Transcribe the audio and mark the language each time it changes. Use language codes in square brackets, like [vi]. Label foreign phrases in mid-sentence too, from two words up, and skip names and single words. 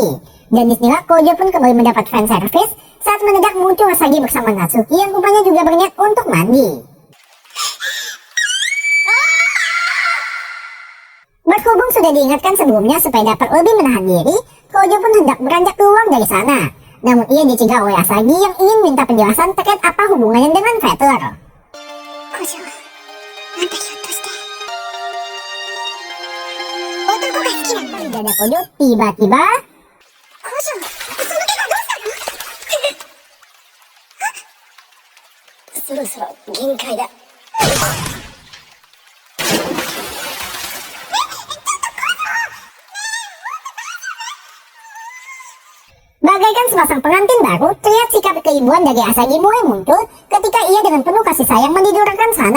[id] Dan disinilah Kojo pun kembali mendapat fan service saat mendadak muncul Asagi bersama Natsuki yang rupanya juga berniat untuk mandi. Berhubung sudah diingatkan sebelumnya supaya dapat lebih menahan diri, Kojo pun hendak beranjak keluar dari sana. Namun ia dicegah oleh Asagi yang ingin minta penjelasan terkait apa hubungannya dengan Vader. [ja] 五条、あんたひょっとして、男が好きなの？ [id] Di dada Kojo tiba-tiba [ja] 五条、その怪我どうしたの？そろそろ限界だ。 [id] bagaikan sepasang pengantin baru, terlihat sikap keibuan dari Asagi mulai muncul ketika ia dengan penuh kasih sayang menidurkan sana.